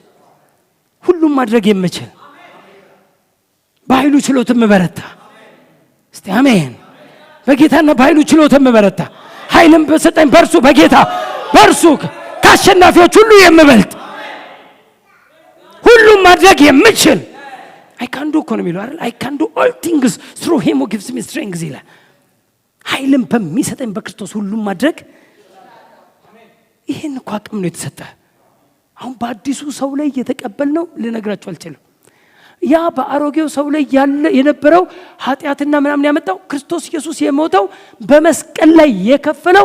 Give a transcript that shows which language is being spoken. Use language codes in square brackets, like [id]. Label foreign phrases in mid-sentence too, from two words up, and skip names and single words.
[am] ሁሉም ማድረግ የምችል በኃይሉ ችሎት የምበረታ እስቲ አሜን። በጌታና በኃይሉ ችሎት የምበረታ ኃይልን በሰጠኝ በእርሱ በጌታ በእርሱ ከአሸናፊዎች ሁሉ የምበልጥ ሁሉም ማድረግ የምችል [en] I can do [am] እኮ ነው የሚለው አይደል? [en] I can do all things through him who gives me strength [am] ይላል። ኃይልን በሚሰጠኝ በክርስቶስ ሁሉም ማድረግ ይሄን እኮ አቅም ነው የተሰጠ። አሁን በአዲሱ ሰው ላይ እየተቀበልነው ልነግራችሁ አልችልም። ያ በአሮጌው ሰው ላይ ያለ የነበረው ኃጢአትና ምናምን ያመጣው ክርስቶስ ኢየሱስ የሞተው በመስቀል ላይ የከፈለው